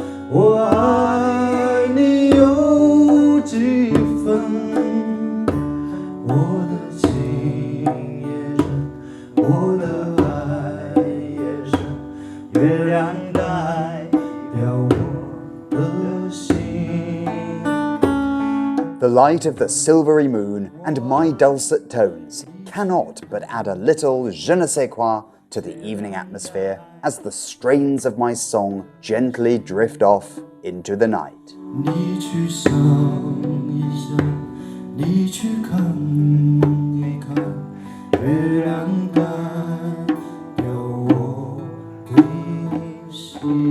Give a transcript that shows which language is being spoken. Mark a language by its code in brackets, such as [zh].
[zh] 我爱你有几分？我的情也深，我的爱也深，月亮代表我的心。 [en] The light of the silvery moon and my dulcet tones cannot but add a little je ne sais quoi to the evening atmosphere as the strains of my song gently drift off into the night. [zh] 你去想一想，你去看一看，月亮代表我的心。